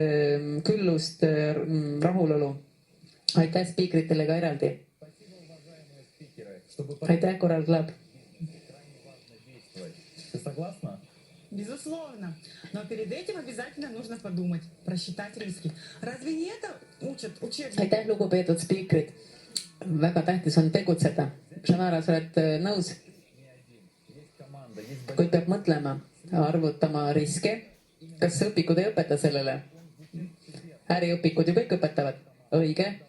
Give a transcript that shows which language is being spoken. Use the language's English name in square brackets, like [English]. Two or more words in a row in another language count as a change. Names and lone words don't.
[Estonian] küllust, rahulolu. Aitäh spiikritele ka eraldi. Aitäh, Coral Club. [Russian] Безусловно. Но перед этим обязательно нужно подумать, просчитать риски. Разве не это учат учебники? [Estonian] Aitäh, lugupeetud spiikrid. Väga tähtis on tegutseda. Shanara, sa oled nõus? Kuid peab mõtlema, arvutama riske. Kas õpikud ei õpeta sellele? Äriõpikud ju kõik õpetavad. Õige.